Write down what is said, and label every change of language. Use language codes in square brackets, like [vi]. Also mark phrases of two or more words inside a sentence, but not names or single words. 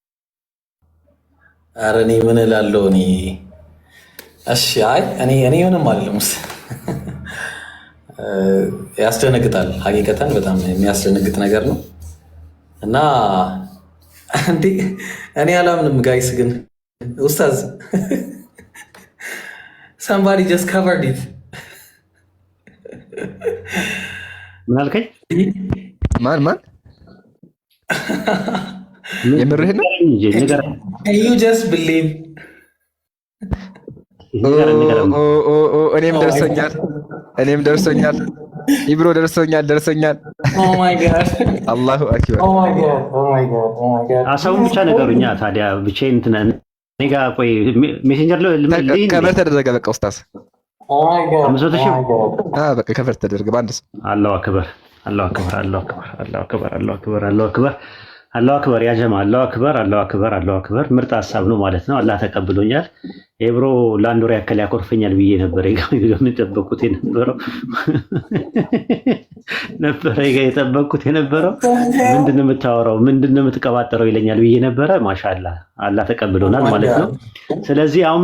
[am] ኧረ እኔ ምን እላለሁ እኔ እሺ፣ አይ እኔ ምንም አይደለም። ያስደነግጣል። ሀቂቀተን በጣም የሚያስደነግጥ ነገር ነው እና እንዴ እኔ አላምንም ጋይስ። ግን ኡስታዝ [en] somebody just covered it። [am] ምን አልከኝ? ማን የምርህ ነው? [en] you just believe [am] እኔም ደርሶኛል። ኢብሮ ደርሶኛል። [en] oh my god [ar] الله أكبر። [en] oh my god [am] አሳውን ብቻ ነገሩኛ። ታዲያ ብቻዬን እንትን እኔ ጋር ቆይ ሜሴንጀር ላይ ከቨር ተደረገ። በቃ ኡስታዝ [en] oh my god [am] በቃ ከቨር ተደረገ በአንድ ሰው። [ar] الله أكبر يا جماعة الله أكبر። [am] ምርጥ ሀሳብ ነው ማለት ነው። አላህ ተቀብሎኛል። ኤብሮ ለአንድ ወር ያክል ያኮርፈኛል ብዬ ነበር የጠበቅኩት የነበረው ምንድነው የምታወራው ምንድነው የምትቀባጠረው ይለኛል ብዬ ነበረ። ማሻአላህ አላህ ተቀብሎናል ማለት ነው። ስለዚህ አሁን